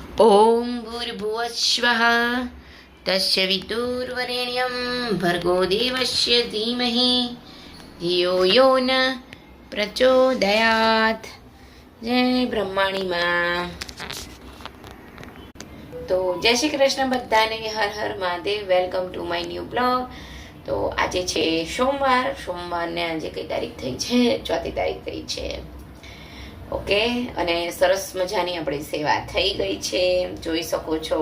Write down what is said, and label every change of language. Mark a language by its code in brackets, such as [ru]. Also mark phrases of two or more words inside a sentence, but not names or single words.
[sa] ॐ भूर्भुवस्वः तस्य वितुर्वरेण्यं भर्गो देवस्य धीमहि धियो यो न प्रचोदयात्। [gu] જય બ્રહ્માણી માં। તો જય શ્રી કૃષ્ણ બધાને, હર હર મહાદેવ। [en] Welcome to my new blog. [gu] તો આજે છે સોમવારને આજે કઈ તારીખ થઈ છે? 4મી તારીખ થઈ છે। ઓકે, અને સરસ મજાની આપણી સેવા થઈ ગઈ છે, જોઈ શકો છો।